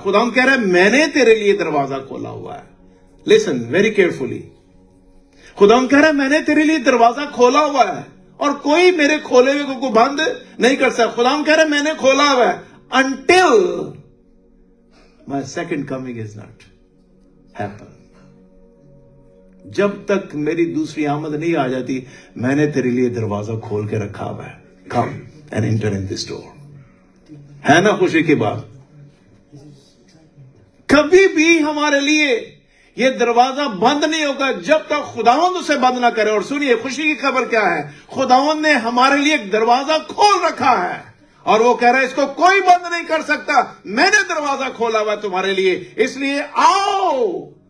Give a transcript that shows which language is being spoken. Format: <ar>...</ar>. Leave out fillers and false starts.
<hi>खुदावंद कह रहा है मैंने तेरे लिए दरवाजा खोला हुआ है।</hi> <en>listen very carefully,</en> <hi>खुदावंद कह रहा है मैंने तेरे लिए दरवाजा खोला हुआ है और कोई मेरे खोले हुए को बंद नहीं कर सकता। खुदावंद कह रहा है मैंने खोला हुआ है,</hi> <en>until my second coming is not happen।</en> <hi>जब तक मेरी दूसरी आमद नहीं आ जाती, मैंने तेरे लिए दरवाजा खोल के रखा हुआ है।</hi> <en>Come and enter in this door।</en> <hi>है ना खुशी की बात? कभी भी हमारे लिए ये दरवाजा बंद नहीं होगा जब तक खुदावंद उसे बंद ना करे। और सुनिए खुशी की खबर क्या है, खुदावंद ने हमारे लिए एक दरवाजा खोल रखा है और वो कह रहा है इसको कोई बंद नहीं कर सकता, मैंने दरवाजा खोला हुआ तुम्हारे लिए, इसलिए आओ।</hi>